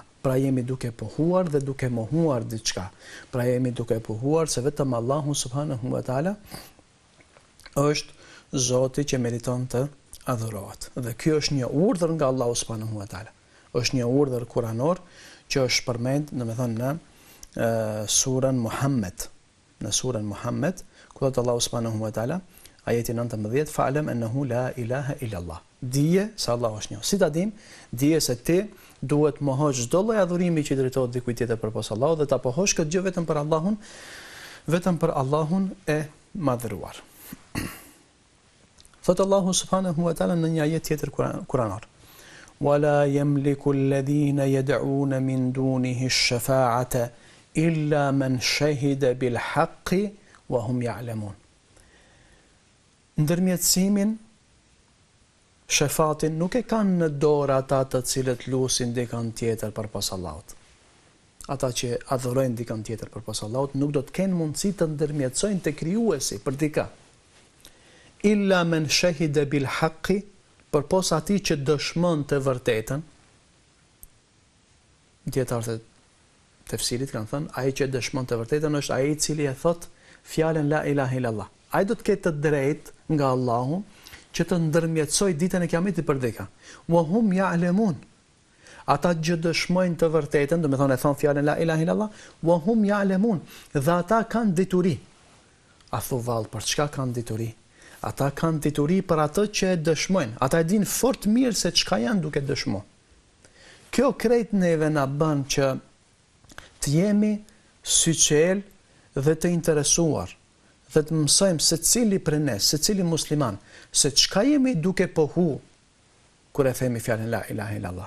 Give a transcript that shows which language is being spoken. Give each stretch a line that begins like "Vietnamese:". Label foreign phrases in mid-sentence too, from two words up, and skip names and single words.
Albanian: Pra jemi duke pohuar dhe duke mohuar diçka. Pra jemi duke pohuar se vetëm Allahu
Arabic: سبحانه وتعالى
Albanian: është Zoti që meriton të adhurohet. Dhe ky është një urdhër nga Allahu
Arabic: سبحانه وتعالى.
Albanian: Është një urdhër kuranor që është përmend, domethënë në surën Muhammed. Në surën Muhammed, ku thotë Allahu
Arabic: سبحانه وتعالى,
Albanian: ajeti 19,
Arabic: فاعلم أنه لا إله إلا الله.
Albanian: Dije se Allahu është një. Si ta dim? Dije se ti duhet mohosh çdo lloj adhurimi që drejtohet dikujt tjetër përpos Allahut dhe ta pohosh këtë gjë vetëm për Allahun e madhëruar. Thotë Allahu
Arabic: سبحانه وتعالى
Albanian: në një ajet tjetër kuranor.
Arabic: وَلَا يَمْلِكُ الَّذِينَ يَدْعُونَ مِنْ دُونِهِ الشَّفَاعَةَ إِلَّا مَنْ شَهِدَ بِالْحَقِّ وَهُمْ يَعْلَمُونَ.
Albanian: Ndërmjetësimin, shefatin nuk e kanë në dorë ata të cilët lusin dikën tjetër përpas Allahut. Ata që adhurojnë dikën tjetër përpas Allahut nuk do të kenë mundësi të ndërmjetësojnë te krijuesi për dikë.
Arabic: إلا من شهد بالحق,
Albanian: përpos atij që dëshmon të vërtetën. Dietarët e tefsirit kanë thënë, ai që dëshmon të vërtetën është ai i cili e thot fjalën
Arabic: لا إله إلا الله.
Albanian: Ai do të ketë të drejtë nga Allahu që të ndërmjetësoj ditën e Kiametit për dikë.
Arabic: وهم يعلمون.
Albanian: Ata që dëshmojnë të vërtetën, do të thonë e thon fjalën
Arabic: لا إله إلا الله, وهم يعلمون.
Albanian: Dhe ata kanë dituri. A thu vallë, për çka kanë dituri? Ata kanë dituri për atë që e dëshmojnë. Ata e dinë fort mirë se çka janë duke dëshmuar. Kjo krejt neve na bën që të jemi syçel dhe të interesuar dhe të mësojmë secili prej ne, secili musliman, se çka jemi duke pohu kur e themi fjalën
Arabic: لا إله إلا الله.